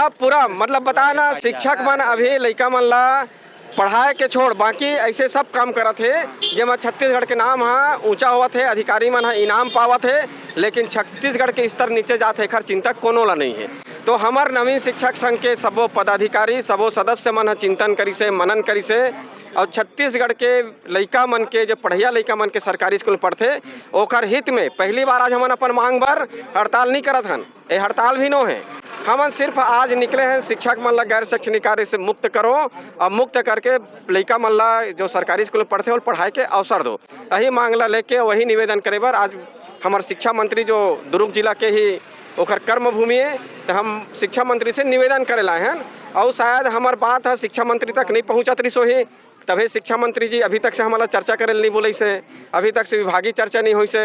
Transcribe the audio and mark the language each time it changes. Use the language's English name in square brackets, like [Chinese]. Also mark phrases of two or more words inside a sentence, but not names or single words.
[Chhattisgarhi] सब पूरा मतलब बताया ना, शिक्षक मन अभी लइका मन ला पढ़ाए के छोड़ बाकी ऐसे सब काम करत है जेमा छत्तीसगढ़ के नाम ऊंचा होवत है, अधिकारी मन इनाम पावत है, लेकिन छत्तीसगढ़ के स्तर नीचे जाते खर चिंता कोनो ला नहीं है। तो हमार नवीन शिक्षक संघ के सबो पदाधिकारी सबो सदस्य मन चिंतन करी से, मनन करी से और छत्तीसगढ़ के लइका मन के जो पढ़िया लइका मन के सरकारी स्कूल पढ़ते ओकर हित में पहली बार आज हमन अपन मांग बर हड़ताल नहीं करत हन। ये हड़ताल भी नो है, हम सिर्फ आज निकले हैं शिक्षक मन ला गैर शैक्षणिक कार्य से मुक्त करो और मुक्त करके लइका मन ला जो सरकारी स्कूल में पढ़ते हो पढ़ाई के अवसर दो। यही मांग ला लेके वही निवेदन करे बर आज हमारे शिक्षा मंत्री जो दुर्ग जिला के ही ओकर कर्म भूमि है, तो हम शिक्षा मंत्री से निवेदन करे लाए हैं और शायद हमार बात है शिक्षा मंत्री तक नहीं पहुँचत रही सोही, तभी शिक्षा मंत्री जी अभी तक से हमारा चर्चा करे नहीं बोले से, अभी तक से विभागीय चर्चा नहीं हुई से।